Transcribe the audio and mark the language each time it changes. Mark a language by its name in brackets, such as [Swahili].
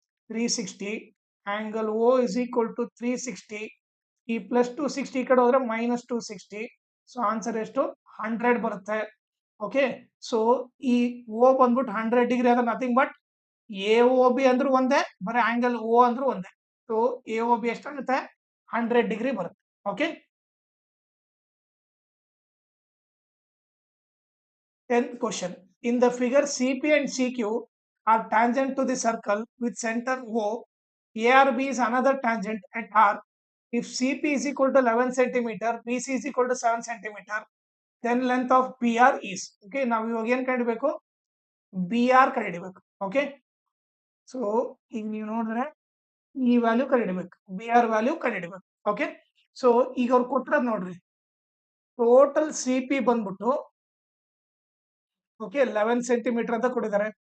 [English] 360. Angle O is equal to 360. [Kannada] ಈ plus 260 ಈ ಕಡೆ ಹೋದ್ರೆ ಮೈನಸ್ 260. ಸೊ ಆನ್ಸರ್ ಎಷ್ಟು 100 ಬರುತ್ತೆ. ಓಕೆ, ಸೊ ಈ ಓ ಬಂದ್ಬಿಟ್ಟು 100 ಡಿಗ್ರಿ ಅದ nothing but A O B ಅಂದ್ರೂ ಒಂದೇ, ಬರೀ ಆಂಗಲ್ ಓ ಅಂದ್ರೂ ಒಂದೇ. ಸೊ ಎ ಒ ಬಿ ಎಷ್ಟಾಗುತ್ತೆ 100 ಡಿಗ್ರಿ ಬರುತ್ತೆ. [English] Okay, 10th question. In the figure, CP and CQ are tangent to the circle with center O. ARB is another tangent at R. If CP is equal to 11 centimeter, BC is equal to 7 centimeter, then length of BR is. [Kannada] Okay, ನಾವು ಇವಾಗ ಏನು ಕಂಡಿಬೇಕು, BR ಕಂಡಿಡಿಬೇಕು. Okay, so ಈಗ ನೀವು ನೋಡಿದ್ರೆ ಈ value ಕಂಡಿಡಿಬೇಕು, BR value ಕಂಡಿಡಿಬೇಕು. Okay, so ಈಗ ಅವ್ರು ಕೊಟ್ಟಿರೋದು ನೋಡ್ರಿ, ಟೋಟಲ್ CP ಬಂದ್ಬಿಟ್ಟು ಓಕೆ 11 ಸೆಂಟಿಮೀಟರ್ ಅಂತ ಕೊಟ್ಟಿದ್ದಾರೆ.